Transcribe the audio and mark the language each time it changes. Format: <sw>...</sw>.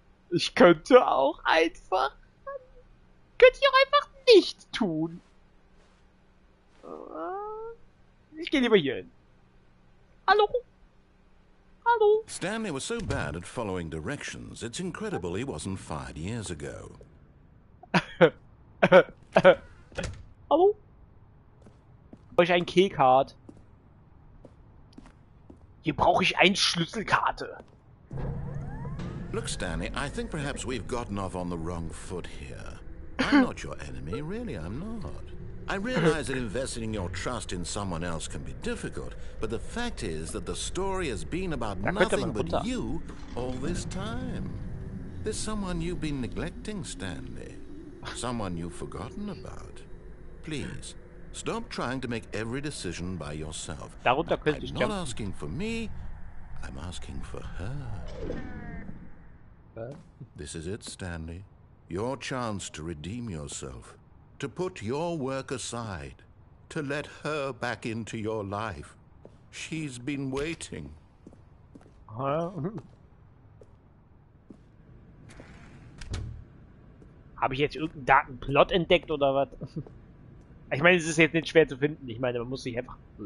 <en>Ich könnte auch einfach... Könnte ich auch einfach nicht tun. Ich gehe lieber hier hin. Hallo? Hallo? Stanley was so bad at following directions, it's incredible he wasn't fired years ago.</en> <de>Hallo? Brauche ich ein Keycard? Hier brauche ich eine Schlüsselkarte.</de> <en>Look, Stanley, I think perhaps we've gotten off on the wrong foot here. I'm not your enemy, really, I'm not. I realize that investing your trust in someone else can be difficult, but the fact is that the story has been about nothing but you all this time. There's someone you've been neglecting, Stanley. Someone you've forgotten about. Please, stop trying to make every decision by yourself. I'm not asking for me, I'm asking for her. This is it, Stanley. Your chance to redeem yourself. To put your work aside. To let her back into your life. She's been waiting.</en> <de>Habe ich jetzt irgendeinen darken Plot entdeckt oder was? Ich meine, es ist jetzt nicht schwer zu finden. Ich meine, man muss sich einfach...</de>